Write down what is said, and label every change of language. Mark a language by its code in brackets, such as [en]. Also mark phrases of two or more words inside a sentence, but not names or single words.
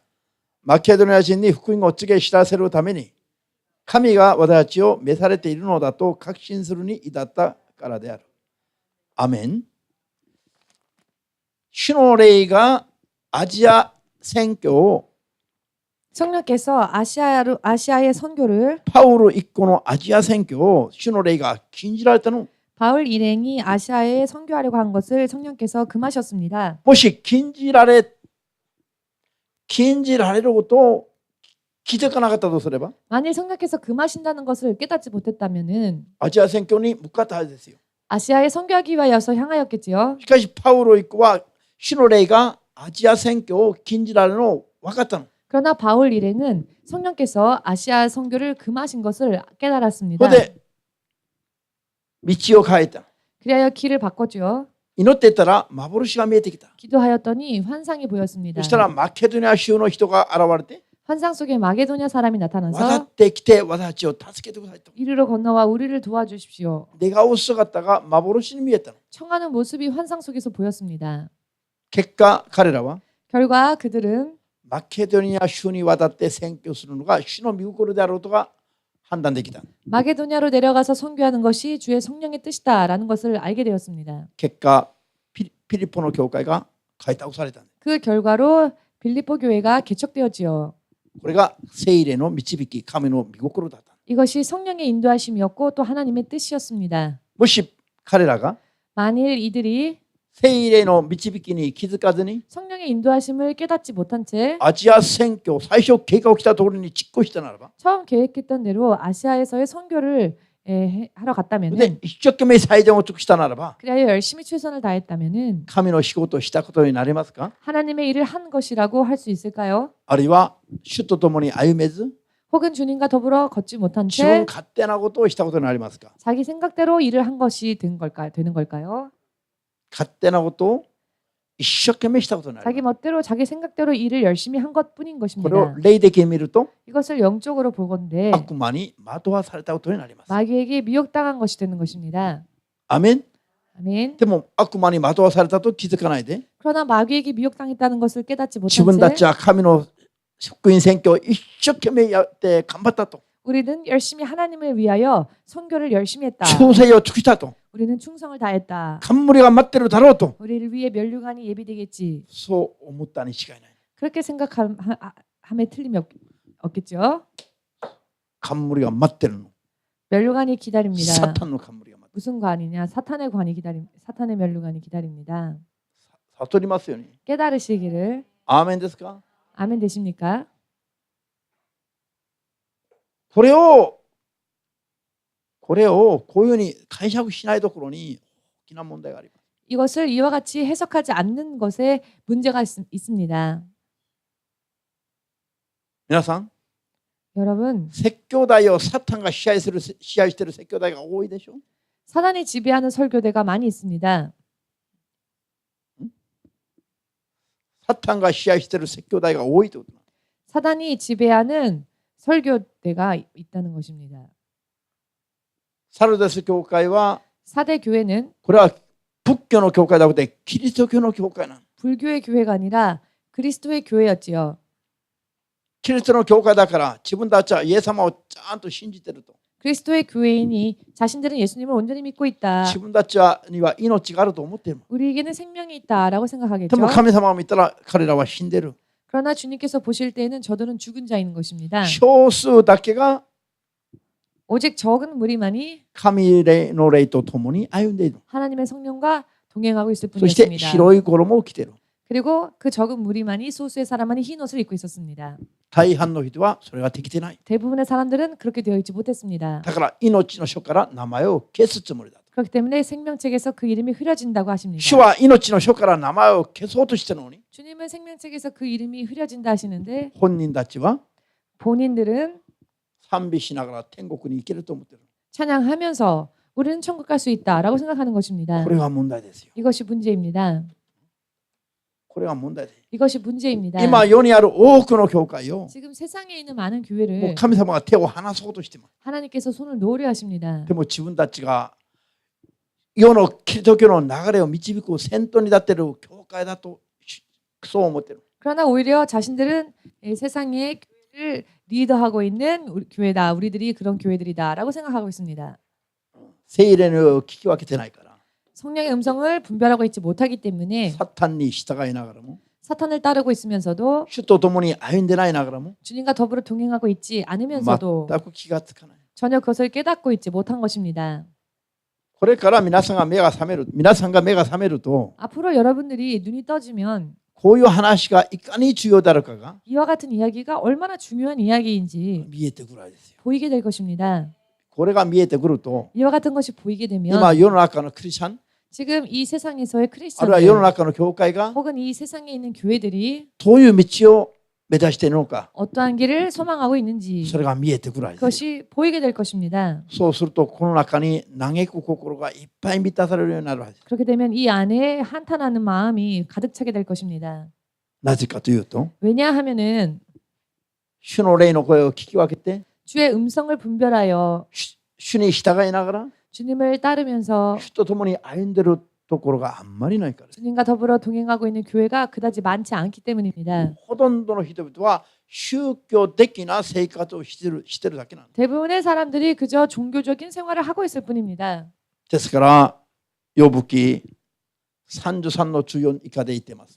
[ja] マケドニア人に福音を告げ知らせるために神が私たちを召されているのだと確信するに至ったからである。アメン。主の霊がアジア宣教を [ko] 성령께서 아시아의 선교를 [ja] パウロ一個のアジア宣教を主の霊が禁じられたの。 [ko] 바울 일행이 아시아에 선교하려고 한 것을 성령께서 금하셨습니다. [ja] もし禁じられることを気づかなかったとすれば [ko] 만일 성령께서 금하신다는 것을 깨닫지 못했다면은 [ja] アジア宣教に向かったはずですよ。 [ko] 아시아에 선교하기 위하여서 향하였겠지요. [ja] しかしパウロ一個は主の霊がアジア宣教を禁じられるのを分かったの。 [ko] 그러나 바울 일행은 성령께서 아시아 선교를 금하신 것을 깨달았습니다. [ja] それで道を変えた。 [ko] 그리하여 길을 바꿨죠. [ja] 祈っていたら幻が見えてきた。 [ko] 기도하였더니 환상이 보였습니다. [ja] そしたらマケドニア州の人が現れて [ko] 환상 속에 마게도냐 사람이 [ja] 渡 [ko] 나타나서 [ja] ってきて私たちを助けてくださいと [ko] 이리로 건너와 우리를 도와주십시오. [ja] 願う姿が幻に見えたの。 [ko] 청하는 모습이 환상 속에서 보였습니다. [ja] 結果彼らは [ko] 결과 그들은 [ja] マケドニア州に渡って宣教するのが主の御心であることが判断できた。 [ko] 마게도냐로 내려가서 선교하는 것이 주의 성령의 뜻이다라는 것을 알게 되었습니다. [ja] 結果ピリポの教会が開拓された。 [ko] 그 결과로 빌립보 교회가 개척되었지요. [ja] これが聖霊の導き、神の御心だった。 [ko] 이것이 성령의 인도하심이었고 또 하나님의 뜻이었습니다. [ja] もし彼らが [ko] 만일 이들이 [ja] 聖霊の導きに気づかずに [ko] 성령의 인도하심을 깨닫지 못한 채 [ja] アジア宣教最初計画を来たところに実行したならば [ko] 처음 계획했던 대로 아시아에서의 선교를 하러 갔다면은, [ja] で一生懸命最善を尽くしたならば [ko] 그래야 열심히 최선을 다했다면은 [ja] 神の仕事をしたことになりますか？ [ko] 하나님의 일을 한 것이라고 할 수 있을까요? [ja] あるいは主と共に歩めず [ko] 혹은 주님과 더불어 걷지 못한 [ja] 自分 [ko] 채 [ja] 勝手なことをしたことになりますか？ [ko] 자기 생각대로 일을 한 것이 되는 걸까요? [ja] 勝手なことを一生懸命したことになり [ko] 자기 [ja] ます。 [ko] 멋대로 자기 생각대로 일을 열심히 한 것뿐인 [ja] これを [ko] 것입니다. [ja] 霊的に見ると [ko] 이것을 영적으로 보건대 [ja] 悪魔に惑わされたことになります。 [ko] 마귀에게 미혹당한 것이 되는 것입니다. [ja] アメン。 [ko] 아멘. [ja] でも悪魔に惑わされたと気づかないで [ko] 그러나 마귀에게 미혹당했다는 것을 깨닫지 [ja] 自分 [ko] 못한 [ja] た [ko] 채 [ja] ちは神の福音宣教を一生懸命やって頑張ったと [ko] 우리는 열심히 하나님을 위하여 선교를 열심히 했다. [ja] 忠誠を尽くしたと [ko] 우리는 충성을 다했다. [ja] 冠が待ってるだろうと [ko] 우리를 위해 면류관이 예비되겠지. [ja] そう思ったに違いない。 [ko] 그렇게 생각함에 틀림이 없겠죠. [ja] 冠が待ってるの。 [ko] 면류관이 기다립니다. [ja] サタンの冠が待ってる。 [ko] 무슨 관이냐? 사탄의 관이 사탄의 면류관이 기다립니다. [ja] 悟りますよね。 [ko] 깨달으시기를. [ja] アーメンですか？ [ko] 아멘 되십니까? [ja] これをこういうふうに解釈しないところに大きな問題があります。 [ko] 이것을 이와 같이 해석하지 않는 것에 문제가 있습니다. [ja] 皆さん、 [ko] 여러분, [ja] 説教台をサタンが支配している説教台が多いでしょ。 [ko] 사단이 지배하는 설교대가 많이 있습니다. [ja] サタンが支配している説教台が多いということ。 [ko] 사단이 지배하는 설교대가 있다는 것입니다. [ja] サルデス教会は [ko] 사대 교회는 [ja] これは仏教の教会ではなくてキリスト教の教会なの。 [ko] 불교의 교회가 아니라 그리스도의 교회였지요. [ja] キリストの教会だから自分たちはイエス様をちゃんと信じていると。 [ko] 그리스도의 교회이니 자신들은 예수님을 온전히 믿고 있다. [ja] 自分たちには命があると思っている。 [ko] 우리에게는 생명이 있다라고 [ja] で [ko] 생각하겠죠. [ja] も神様を見たら彼らは死んでいる。 [ko] 그러나 주님께서 보실 때에는 저들은 죽은 자인 것입니다. [ja] 少数だけが [ko] 오직 적은 무리만이 [ja] 神の霊と共に歩んでいる。 [ko] 하나님의 성령과 동행하고 있을 [ja] そして [ko] 뿐이었습니다. [ja] 白い衣を着ている。 [ko] 그리고 그 적은 무리만이 소수의 사람만이 흰 옷을 입고 있었습니다. [ja] 大半の人はそれができてない。 [ko] 대부분의 사람들은 그렇게 되어 있지 못했습니다. [ja] だから命の書から名前を消すつもりだ。 [ko] 그렇기 때문에 생명책에서 그 이름이 흐려진다고 하십니다. [ja] 主は命の書から名前を消そうとしているのに [ko] 주님은 생명책에서 그 이름이 흐려진다 하시는데 [ja] 本人たちは [ko] 본인들은 [ja] 賛美しながら天国に行けると思っている。 [ko] 찬양하면서 우리는 천국 갈 수 있다라고 생각하는 것입니다. [ja] これが問題ですよ。 [ko] 이것이 문제입니다. [ja] これが問題です。 [ko] 이것이 문제입니다. [ja] 今世にある多くの教会を [ko] 지금 세상에 있는 많은 [ja] もう [ko] 교회를 [ja] 神様が手を離そうとしてます。 [ko] 하나님께서 손을 놓으려 하십니다. [ja] でも自分たちが世のキリスト教の流れを導く先頭に立っている教会だとそう思っている。 [ko] 그러나 오히려 자신들은 세상의 교회를 리더하고 있는 교회다. 우리들이 그런 교회들이다라고 생각하고 있습니다. [ja] 聖霊を聞き分けてないから [ko] 성령의 음성을 분별하고 있지 못하기 때문에 [ja] サタンに従いながらも [ko] 사탄을 따르고 있으면서도 [ja] 主と共に歩んでないながらも [ko] 주님과 더불어 동행하고 있지 않으면서도 [ja] 全く気がつかない。 [ko] 전혀 그것을 깨닫고 있지 못한 것입니다. [ja] これから皆さんが目が覚めると [ko] 앞으로 여러분들이 눈이 떠지면 [ja] こういう話がいかに重要であるかが [ko] 이와 같은 이야기가 얼마나 중요한 이야기인지 [ja] 見えてくるわけですよ。 [ko] 보이게 될 것입니다. [ja] これが見えてくると [ko] 이와 같은 것이 보이게 되면 [ja] 今世の中のクリスチャン [ko] 지금 이 세상에서의 [ja] あるいは世の [ko] 크리스천들 [ja] 中の教会が [ko] 혹은 이 세상에 있는 교회들이 [ja] どういう道を目指しているのか [ko] 어떠한 길을 소망하고 있는지 [ja] それが見えてくるわけですよ。 [ko] 그것이 보이게 될 것입니다. [ja] そうするとこの中に嘆く心がいっぱい満たされるようになるわけです。 [ko] 그렇게 되면 이 안에 한탄하는 마음이 가득 차게 될 것입니다. [ja] なぜかというと [ko] 왜냐하면은 [ja] 主の霊の声を聞き分けて [ko] 주의 음성을 분별하여 [ja] 主に従いながら [ko] 주님을 따르면서 [ja] 主と共に歩んでるところがあんまりないからです。 [ko] 주님과 더불어 동행하고 있는 교회가 그다지 많지 않기 때문입니다. [ja] ほとんどの人々は宗教的な生活をしてるだけなんです。 [ko] 대부분의 사람들이 그저 종교적인 생활을 하고 있을 뿐입니다. [ja] ですからヨブ記33の14以下で言っています。